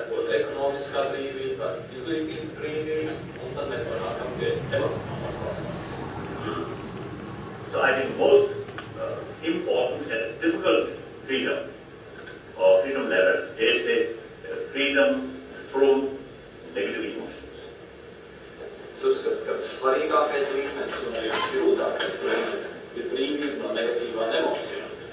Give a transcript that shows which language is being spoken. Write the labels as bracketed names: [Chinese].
[Latvian] Ekonomiska brīvība, izglītības brīvība, un tad mēs nonākam pie emocionālās pasaules. [English] So I think most important and difficult freedom, or freedom level, is the freedom from negative emotions. [Latvian] Es uzskatu, ka svarīgākais līmenis un arī grūtākais līmenis ir brīvība no negatīvām emocijām.